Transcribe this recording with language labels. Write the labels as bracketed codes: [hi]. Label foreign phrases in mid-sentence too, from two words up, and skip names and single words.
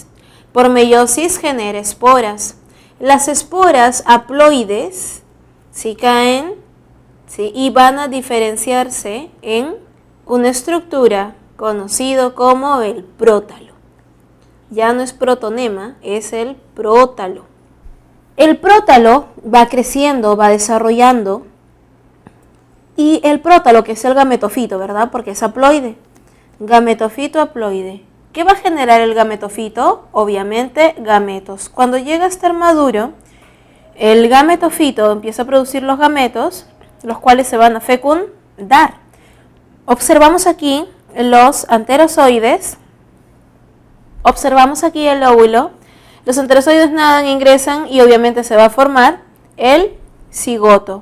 [es] Por meiosis genera esporas. Las esporas haploides caen y van a diferenciarse en una estructura conocida como el prótalo. Ya no es protonema, es el prótalo. El prótalo va creciendo, va desarrollando, y el prótalo, que es el gametofito, ¿verdad? Porque es haploide. Gametofito haploide. ¿Qué va a generar el gametofito? Obviamente gametos. Cuando llega a estar maduro, el gametofito empieza a producir los gametos, los cuales se van a fecundar. Observamos aquí los anterozoides. Observamos aquí el óvulo. Los anterozoides nadan, ingresan y obviamente se va a formar el cigoto.